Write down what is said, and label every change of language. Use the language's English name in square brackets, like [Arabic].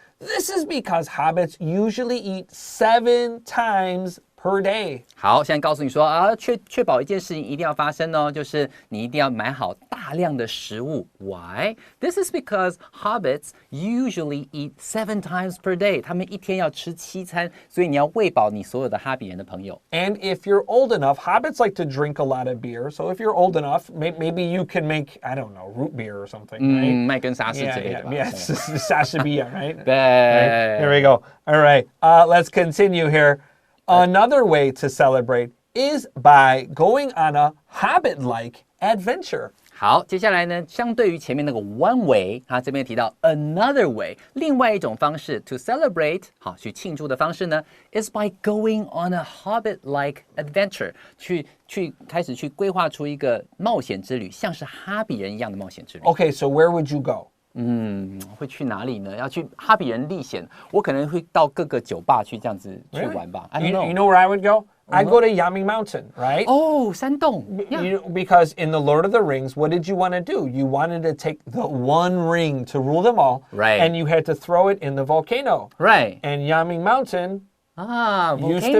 [English] This is because hobbits usually eat 7 times per day. [Chinese] 好，现在告诉你说啊，确保一件事情一定要发生哦，就是你一定要买好大量的食物。 [English] Why? This is because hobbits usually eat 7 times per day. [Chinese] 他们一天要吃7餐，所以你要喂饱你所有的哈比人的朋友。 [English] And if you're old enough, hobbits like to drink a lot of beer. So if you're old enough, maybe you can make, I don't know, root beer or something, right? [Chinese] 麦根沙士之类的吧。 [English] Yeah, [Chinese] 莎士比亚, [English] right? [Chinese] 对。 [English] Here we go. All right, let's continue here. Another way to celebrate is by going on a Hobbit-like adventure. [Chinese] 好，接下来呢，相对于前面那个 one way， 它这边提到 another way， 另外一种方式 [English] to celebrate， [Chinese] 好，去庆祝的方式呢 [English] is by going on a Hobbit-like adventure， [Chinese] 去开始去规划出一个冒险之旅，像是哈比人一样的冒险之旅。 [English] Okay, so where would you go? [Chinese] 会去哪里呢？要去哈比人历险，我可能会到各个酒吧去这样子去玩吧。 [English] I don't know. You know where I would go? I go to Yaming Mountain, right? [Chinese] 哦，山洞。 [English] Because in the Lord of the Rings, what did you want to do? You wanted to take the one ring to rule them all, right? And you had to throw it in the volcano, right? And Yaming Mountain used to